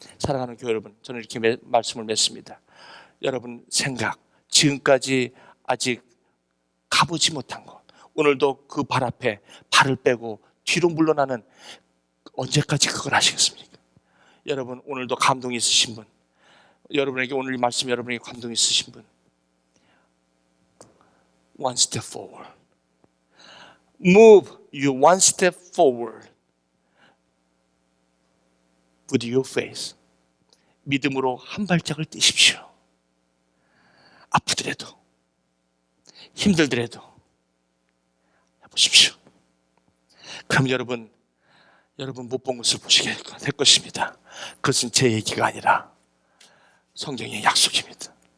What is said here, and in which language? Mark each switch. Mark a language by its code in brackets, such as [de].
[ko] 사랑하는 교회 여러분, 저는 이렇게 말씀을 맺습니다. 여러분 생각, 지금까지 아직 가보지 못한 것, 오늘도 그 발 앞에 발을 빼고 뒤로 물러나는, 언제까지 그걸 하시겠습니까? 여러분, 오늘도 감동이 있으신 분, 여러분에게 오늘 이 말씀 여러분에게 감동이 있으신 분, [en] one step forward. Move you one step forward with your faith. [ko] 믿음으로 한 발짝을 떼십시오. 아프더라도 힘들더라도 해보십시오. 그럼 여러분 못 본 것을 보시게 될 것입니다. 그것은 제 얘기가 아니라 성경의 약속입니다.